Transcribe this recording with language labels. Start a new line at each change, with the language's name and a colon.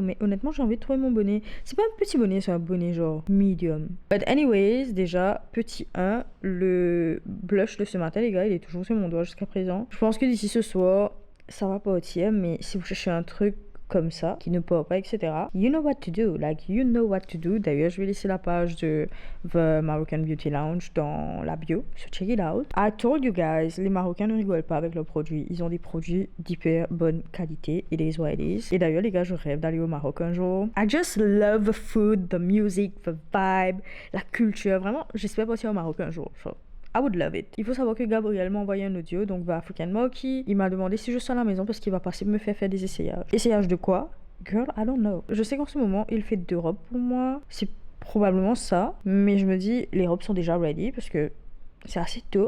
French: Mais honnêtement, j'ai envie de trouver mon bonnet. C'est pas un petit bonnet, c'est un bonnet genre medium.
English: But anyways,
French: déjà, petit 1, le blush de ce matin, les gars, il est toujours sur mon doigt jusqu'à présent. Je pense que d'ici ce soir, ça va partir. Mais si vous cherchez un truc comme ça, qui ne part pas, etc.
English: You know what to do, like you know what to do.
French: D'ailleurs, je vais laisser la page de The Moroccan Beauty Lounge dans la bio,
English: so check it out. I told you guys,
French: les Marocains ne rigolent pas avec leurs produits. Ils ont des produits d'hyper bonne qualité.
English: It is what it is.
French: Et d'ailleurs, les gars, je rêve d'aller au Maroc un jour.
English: I just love the food, the music, the vibe,
French: la culture. Vraiment, j'espère partir au Maroc un jour.
English: So, I would love it.
French: Il faut savoir que Gabriel m'a envoyé un audio, donc va African Monkey. Il m'a demandé si je suis à la maison parce qu'il va passer me faire des essayages. Essayages de quoi?
English: Girl, I don't know.
French: Je sais qu'en ce moment, il fait 2 robes pour moi. C'est probablement ça. Mais je me dis, les robes sont déjà ready parce que c'est assez tôt.